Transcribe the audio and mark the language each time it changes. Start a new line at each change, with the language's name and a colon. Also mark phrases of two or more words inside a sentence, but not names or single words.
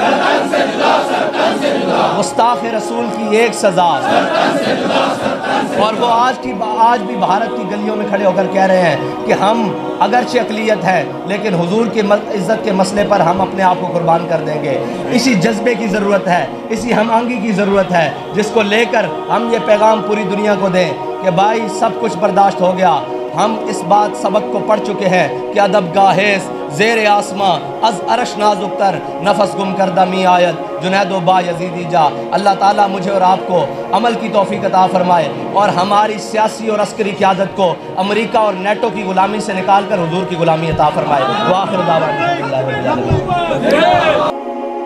Urdu: گستاخ رسول کی ایک سزا، اور وہ آج بھی بھارت کی گلیوں میں کھڑے ہو کر کہہ رہے ہیں کہ ہم اگرچہ اقلیت ہے لیکن حضور کی عزت کے مسئلے پر ہم اپنے آپ کو قربان کر دیں گے۔ اسی جذبے کی ضرورت ہے، اسی ہم آہنگی کی ضرورت ہے جس کو لے کر ہم یہ پیغام پوری دنیا کو دیں کہ بھائی سب کچھ برداشت ہو گیا، ہم اس بات سبق کو پڑھ چکے ہیں کہ
Persian: ادب گاہیز زیر آسماں از عرش نازک تر نفس گم کردہ می آیت جنید و با یزیدی جا۔
Urdu: اللہ تعالیٰ مجھے اور آپ کو عمل کی توفیق عطا فرمائے اور ہماری سیاسی اور عسکری قیادت کو امریکہ اور نیٹو کی غلامی سے نکال کر حضور کی غلامی عطا فرمائے۔
Arabic: وآخر دعوانا الحمدللہ رب العالمین۔